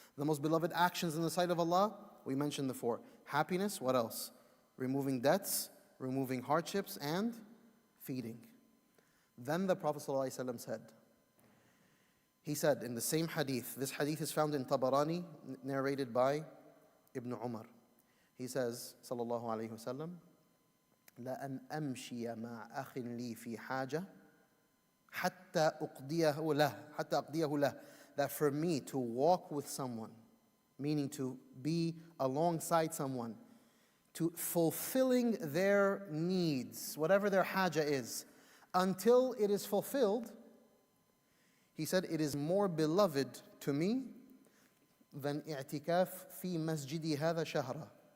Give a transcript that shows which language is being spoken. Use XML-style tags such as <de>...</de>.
<en>The most beloved actions in the sight of Allah, we mentioned the four. Happiness, what else? Removing debts, removing hardships, and feeding. Then the Prophet ﷺ said, he said in the same hadith, this hadith is found in Tabarani, narrated by Ibn Umar. He says,</en> <ar>sallallahu alayhi wa sallam, لَأَنْ أَمْشِيَ مَعْ أَخٍ لِي فِي حَاجَةٍ حَتَّى أُقْضِيَهُ لَهُ.</ar> <en>That for me to walk with someone, meaning to be alongside someone, to fulfilling their needs, whatever their haja is, until it is fulfilled, he said, it is more beloved to me than</en> <ar>i'tikaf fi masjidi hadha shahra.</ar>